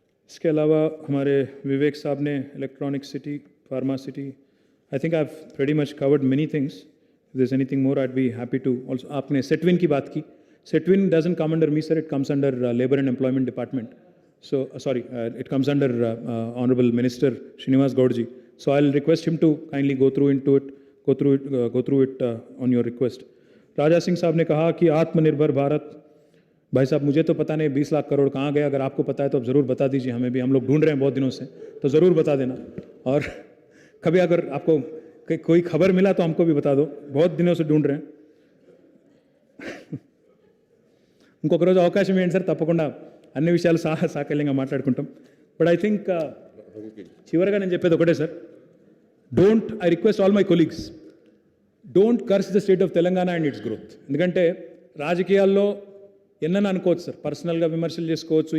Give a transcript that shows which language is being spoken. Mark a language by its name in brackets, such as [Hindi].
[Hindi] इसके अलावा हमारे विवेक साहब ने electronic city, pharma city, [English] I think I have pretty much covered many things. If there is anything more I would be happy to also. [Hindi] आपने सेटविन की बात की. [English] SETWIN doesn't come under me sir, it comes under labour and employment department. So, sorry, it comes under Honorable Minister Srinivas Gaudji. So, I'll request him to kindly go through it on your request. [Hindi] Raja Singh साहब ने कहा कि आत्मनिर्भर भारत, भाई साहब मुझे तो पता नहीं 20 लाख करोड़ कहाँ गया, अगर आपको पता है तो आप ज़रूर बता दीजिए, हमें भी, हम लोग ढूंढ रहे हैं बहुत दिनों से, तो ज़रूर बता देना. और कभी अगर आपको कोई खबर मिला तो हमको भी बता दो, बहुत दिनों से ढूंढ रहे हैं. [Telugu] ఇంకొక రోజు అవకాశం ఏంటి సార్, తప్పకుండా అన్ని విషయాలు సాకల్యంగా మాట్లాడుకుంటాం. [English] but I think [Telugu] చివరిగా నేను చెప్పేది ఒకటే sir, [English] I request all my colleagues, don't curse the state of Telangana and its growth. [Telugu] ఎందుకంటే రాజకీయాల్లో ఎన్నని అనుకోవచ్చు సార్, పర్సనల్గా విమర్శలు చేసుకోవచ్చు.